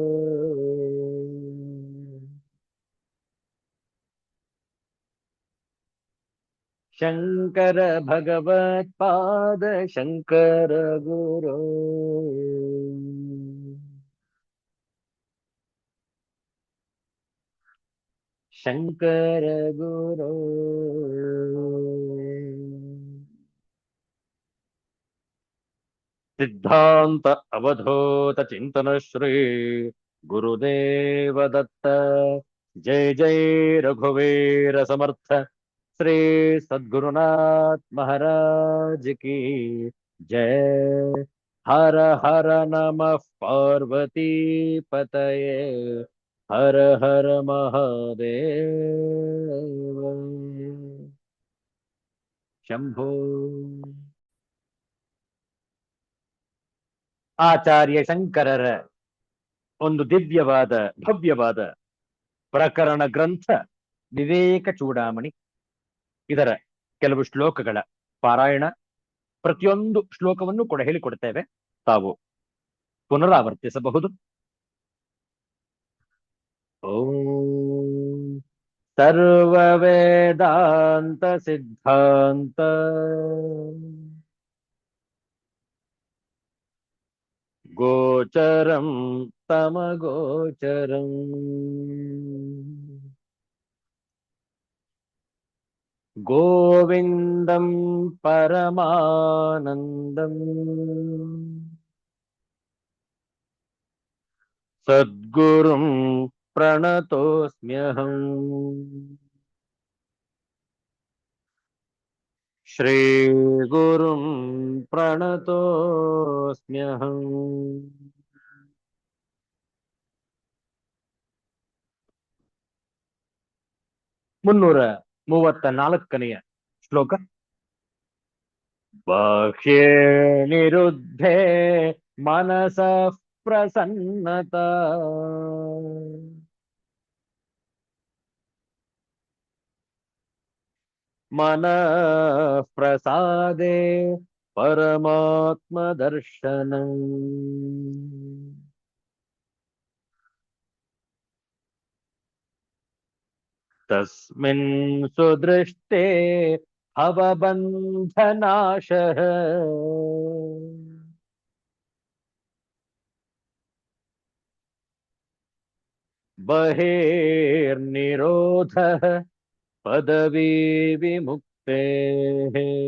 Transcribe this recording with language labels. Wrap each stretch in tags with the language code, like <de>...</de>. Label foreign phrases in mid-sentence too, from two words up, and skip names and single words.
<sa>शंकर भगवत्पाद शंकर गुरो शंकर गुरो सिद्धांत अवधूत चिंतन श्री गुरुदेव दत्त जय जय रघुवीर समर्थ</sa> <hi>श्री सद्गुरुनाथ महाराज की जय</hi> <sa>हर हर नमः पार्वती पतये हर हर महादेव शंभो</sa> <kn>ಆಚಾರ್ಯ ಶಂಕರರ ಒಂದು ದಿವ್ಯವಾದ ಭವ್ಯವಾದ ಪ್ರಕರಣ ಗ್ರಂಥ ವಿವೇಕ ಚೂಡಾಮಣಿ. ಇದರ ಕೆಲವು ಶ್ಲೋಕಗಳ ಪಾರಾಯಣ, ಪ್ರತಿಯೊಂದು ಶ್ಲೋಕವನ್ನು ಕೂಡ ಹೇಳಿಕೊಡ್ತೇವೆ, ತಾವು ಪುನರಾವರ್ತಿಸಬಹುದು.</kn> <sa>ಓಂ ಸರ್ವ ವೇದಾಂತ ಸಿದ್ಧಾಂತ गोचरं तमगोचरम् गोविन्दं परमानन्दम् सद्गुरुं प्रणतोऽस्म्यहम् श्रीगुरुं प्रणतोऽस्म्यहम्.</sa> <kn>334ನೇ ಶ್ಲೋಕ.</kn> <sa>ಬಾಹ್ಯೇ ನಿರುದ್ಧೇ ಮನಸಃ ಪ್ರಸನ್ನತಾ मनः प्रसादे परमात्मदर्शनम्. तस्मिन् सुदृष्टे भवबन्धनाशः बहिर्निरोधः पदवी विमुक्तेः.</sa>